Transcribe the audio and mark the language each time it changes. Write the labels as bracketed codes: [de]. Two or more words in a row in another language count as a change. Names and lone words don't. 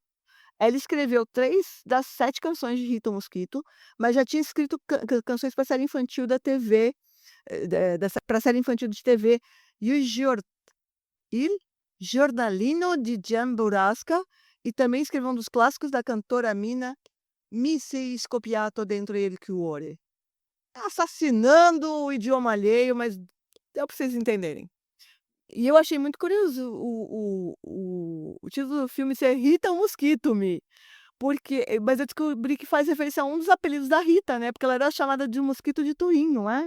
[pt] Ela escreveu 3 das 7 canções de Rita Mosquito, mas já tinha escrito canções para série infantil da TV, para série infantil de TV Il Giornalino di Gian Burrasca, e também escreveu um dos clássicos da cantora Mina, [it] Mi sei scoppiato dentro il cuore. [pt] Assassinando o idioma alheio, mas deu para vocês entenderem. E eu achei muito curioso o título do filme ser Rita Mosquito Me, porque mas eu descobri que faz referência a um dos apelidos da Rita, né, porque ela era chamada de mosquito de Turim, não é?